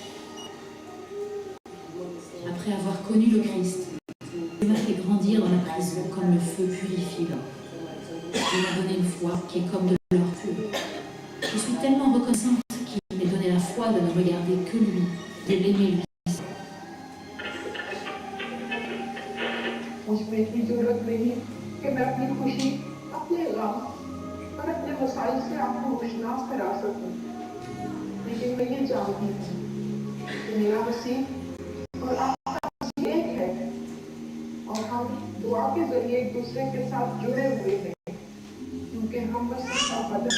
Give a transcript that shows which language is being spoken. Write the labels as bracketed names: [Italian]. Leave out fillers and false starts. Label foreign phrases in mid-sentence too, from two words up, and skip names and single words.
[French] Après avoir connu le Christ, il m'a fait grandir dans la prison comme le feu purifie l'or. Il m'a donné une foi qui est comme de l'or pur. Je suis tellement reconnaissante qu'il m'ait donné la foi de ne regarder que lui, de l'aimer lui. [Urdu] مجھ میں اتنی ضرورت نہیں کہ میں اپنی خوشی اپنے غم اور اپنے مسائل سے آپ کو مشناس کرا سکوں، لیکن میں یہ جانتی ہوں کہ میرا مسیح اور آپ کا مسیح ایک ہے اور ہم دعا کے ذریعے ایک دوسرے کے ساتھ جڑے ہوئے ہیں، کیونکہ ہم مسیح کا بدن.